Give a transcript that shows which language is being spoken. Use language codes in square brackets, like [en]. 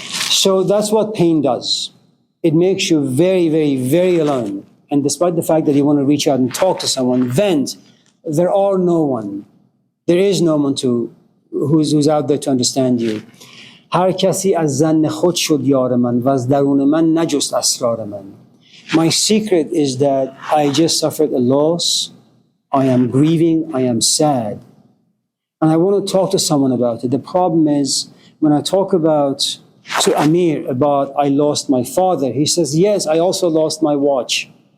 [en] So that's what pain does. It makes you very, very, very alone. And despite the fact that you want to reach out and talk to someone, vent, there are no one. There is no one who's out there to understand you. [fa] هر کسی از ظن خود شد یار من و از درون من نجست اسرار من. [en] My secret is that I just suffered a loss. I am grieving. I am sad. And I want to talk to someone about it. The problem is, when I talk to Amir about I lost my father, he says, yes, I also lost my watch.